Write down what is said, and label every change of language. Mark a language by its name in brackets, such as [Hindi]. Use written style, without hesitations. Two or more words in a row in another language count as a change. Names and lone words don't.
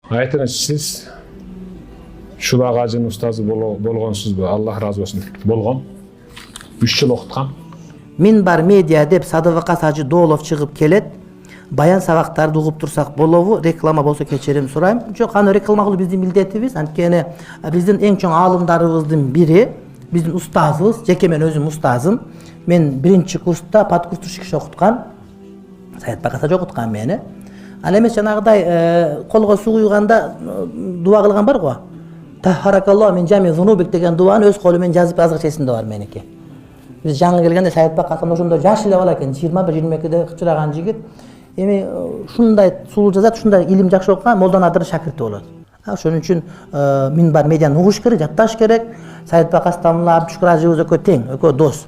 [Kyrgyz] Aytыңыз, siz Şulak Hacı'nın ustazı bolğonsuzbu? Allah razı olsun. Bolğon. 3 yıl okutkan. Minbar media dep Sadıvakas Hacı Doğulov çıkıp kelet. Bayan sabaqtарды угуп турсак болобу? Реклама болсо кечирим сурайм. Жок, аны реклама кылуу биздин милдетибиз. Анткени биздин эң чоң аалымдарыбыздын бири, биздин устазыбыз, жеке мен өзүм устазым. Мен биринчи курста, подкурстуш киши окуткан. Саятбакас Hacı окуткан мени. Ал эмес жанагыдай колго суу куйганда дуа кылган бар го. [Arabic] طهرك الله من جميع ذنوبك [Kyrgyz] деген дуаны өз колу менен жазып азыркы эсимде бар меники. Биз жаңы келгенде Саятбакасым ошондо жаш эле бала экен, 21-22де кычыраган жигит. Эми ушундай сулуу жазат, ушундай илим жакшы окуган молдон адыр шакирти болот. Ошон үчүн минбар медианы угуш керек, жатташ керек. Саятбакас тамла Абдушкур ажыбыз экөө тең, экөө дос.